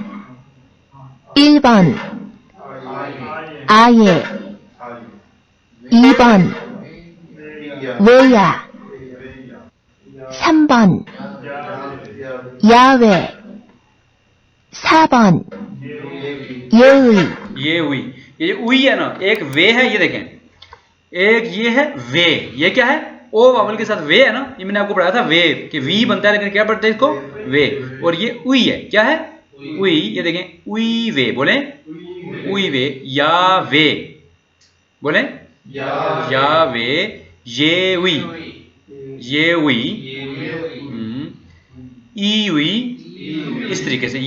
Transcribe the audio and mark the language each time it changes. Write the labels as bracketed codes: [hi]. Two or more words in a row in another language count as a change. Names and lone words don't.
[ko] 1번 아예 2번 외야 3번 야외 4번 예의 [hi] ये हुई, ये हुई है ना, एक वे है, ये देखें, एक ये है वे, ये क्या है? ओ वावल के साथ वे है ना, ये मैंने आपको पढ़ाया था वे कि वी बनता है, लेकिन क्या पढ़ते हैं इसको? वे। और ये उई है, क्या है? उई, ये देखें उई वे, बोले उई वे या वे, बोले या वे, ये हुई, ये हुई, ई हुई, इस तरीके से।